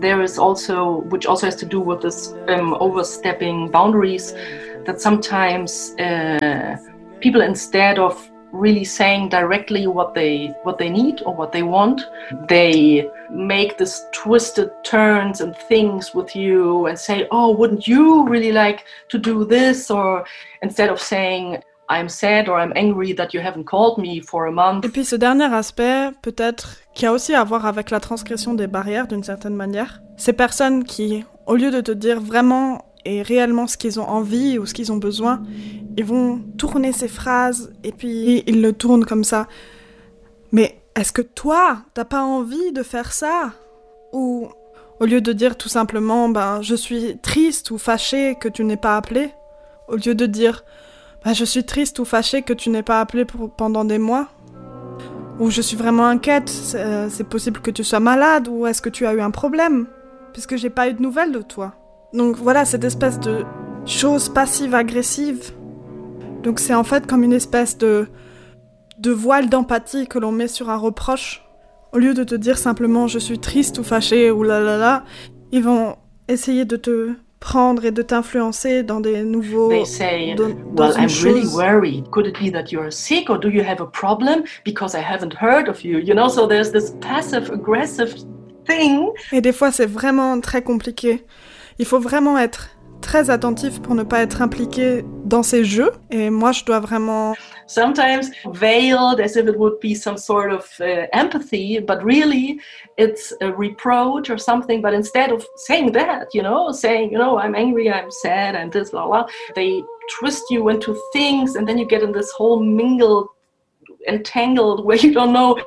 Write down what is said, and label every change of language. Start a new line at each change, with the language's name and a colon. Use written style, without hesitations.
English: There is also, which also has to do with this overstepping boundaries, that sometimes people, instead of really saying directly what they need or what they want, they make this twisted turns and things with you and say, oh, wouldn't you really like to do this? Or instead of saying, I'm sad or I'm angry that you haven't called me for a month.
French: Et puis ce dernier aspect, peut-être, qui a aussi à voir avec la transgression des barrières d'une certaine manière, ces personnes qui, au lieu de te dire vraiment et réellement ce qu'ils ont envie ou ce qu'ils ont besoin, ils vont tourner ces phrases et puis ils le tournent comme ça. Mais est-ce que toi, t'as pas envie de faire ça? Ou au lieu de dire tout simplement, ben, je suis triste ou fâchée que tu n'aies pas appelé, au lieu de dire, ben, je suis triste ou fâchée que tu n'aies pas appelé pendant des mois, ou je suis vraiment inquiète, c'est possible que tu sois malade, ou est-ce que tu as eu un problème, puisque j'ai pas eu de nouvelles de toi. Donc voilà, cette espèce de chose passive-agressive. Donc c'est en fait comme une espèce de voile d'empathie que l'on met sur un reproche. Au lieu de te dire simplement je suis triste ou fâchée ou là là là, ils vont essayer de te prendre et de t'influencer dans des nouveaux...
English: They say, well, I'm really worried. Could it be that you're sick or do you have a problem? Because I haven't heard of you. You know, so there's this passive-aggressive thing.
French: Et des fois c'est vraiment très compliqué. Il faut vraiment être très attentif pour ne pas être impliqué dans ces jeux. Et moi, je dois vraiment...
English: Sometimes veiled as if it would be some sort of empathy, but really it's a reproach or something. But instead of saying that, you know, saying, you know, I'm angry, I'm sad, I'm this, blah, blah, they twist you into things and then you get in this whole mingled, entangled where you don't know.